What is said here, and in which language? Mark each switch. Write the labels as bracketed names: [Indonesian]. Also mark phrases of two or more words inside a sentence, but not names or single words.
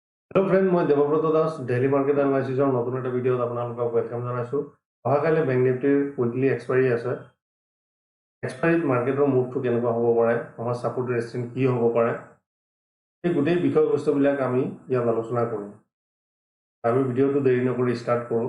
[English] hello friend, [Assamese] मैं देवव्रत दास [English] daily market analysisৰ [Assamese] नतुन এটা ভিডিওত আপোনালোকক ওয়েলকাম জনাইছো। অহাকালি বেংক নিফটিৰ [English] weekly expiry [Assamese] আছে। এক্সপায়াৰিত মাৰ্কেটৰ মুভটো কেনেকুৱা হ'ব পাৰে, আমাৰ [English] support resistance [Assamese] কি হ'ব পাৰে, এই গোটেই বিষয়বস্তুবিলাক আমি ইয়াত আলোচনা কৰিম। আমি ভিডিওটো দেৰি নকৰি ষ্টাৰ্ট কৰোঁ।